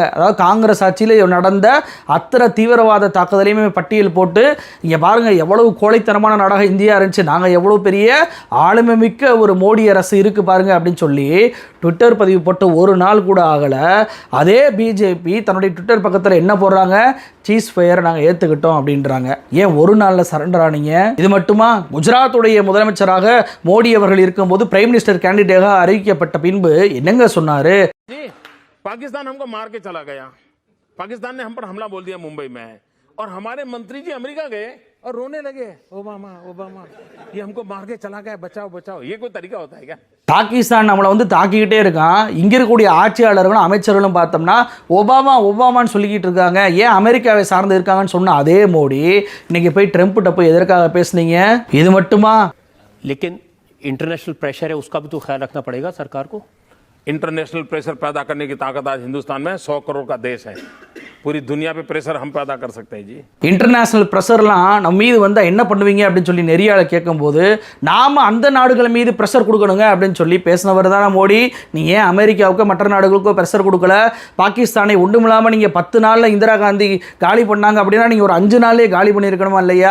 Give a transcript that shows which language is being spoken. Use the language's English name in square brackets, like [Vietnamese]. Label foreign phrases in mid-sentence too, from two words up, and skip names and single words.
[Tamil] அதாவது காங்கிரஸ் ஆட்சியில் நடந்த அத்தனை தீவிரவாத தாக்குதலையுமே பட்டியல் போட்டு, இங்கே பாருங்கள் எவ்வளவு கோழைத்தனமான நாடாக இந்தியா இருந்துச்சு, நாங்கள் எவ்வளோ பெரிய ஆளுமை மிக்க ஒரு மோடி அரசு இருக்கு பாருங்க அப்படின்னு சொல்லி ட்விட்டர் பதிவு போட்டு ஒரு நாள் கூட ஆகலை. அதே பிஜேபி தன்னுடைய ட்விட்டர் பக்கத்தில் என்ன போடுறாங்க? [English] cease fire [Tamil] நாங்கள் ஏற்றுக்கிட்டோம் அப்படின்றாங்க. ஏன் ஒரு நாளில் சரண்டர் ஆனீங்க? இது மட்டுமா? குஜராத்துடைய முதலமைச்சராக மோடி அவர்கள் இருக்கும்போது [English] prime minister [Tamil] கேண்டிடேட்டாக அறிவிக்கப்பட்ட பின்பு என்னங்க சொன்னார்? [Hindi] पाकिस्तान हमको मार के चला गया, पाकिस्तान ने हम पर हमला बोल दिया मुंबई में, और हमारे मंत्री जी अमेरिका गए और रोने लगे, ओबामा ओबामा ये हमको मार के चला गया, बचाओ बचाओ। ये कोई तरीका होता है क्या? [Tamil] பாகிஸ்தான் நம்மளை வந்து தாக்கிக்கிட்டே இருக்கான். இங்கே இருக்கக்கூடிய ஆட்சியாளர்களும் அமைச்சர்களும் பார்த்தோம்னா ஒபாமா ஒபாமான்னு சொல்லிக்கிட்டு இருக்காங்க. ஏன் அமெரிக்காவை சார்ந்து இருக்காங்கன்னு சொன்ன அதே மோடி இன்னைக்கு போய் ட்ரம்ப்கிட்ட போய் எதற்காக பேசுனீங்க? இது மட்டுமா? [Hindi] लेकिन [English] international pressure [Hindi] है, उसका भी तो ख्याल रखना पड़ेगा सरकार को। [English] international pressure [Hindi] पैदा करने की ताकत आज हिंदुस्तान में 100 करोड़ का देश है। पूरी दुनिया पे प्रेशर हम पैदा कर सकते हैं जी। [English] international pressure [Tamil] நம்ம மீது வந்தால் என்ன பண்ணுவீங்க அப்படின்னு சொல்லி நெறியாள கேட்கும்போது, நாம் அந்த நாடுகள் மீது ப்ரெஷர் கொடுக்கணுங்க அப்படின்னு சொல்லி பேசினவர் தானே மோடி. நீ ஏன் அமெரிக்காவுக்கோ மற்ற நாடுகளுக்கோ ப்ரெஷர் கொடுக்கல? பாகிஸ்தானை ஒன்றுமில்லாமல் நீங்கள் 10 நாளில் இந்திரா காந்தி காலி பண்ணாங்க அப்படின்னா நீங்கள் ஒரு 5 நாள்லேயே காலி பண்ணியிருக்கணுமா இல்லையா?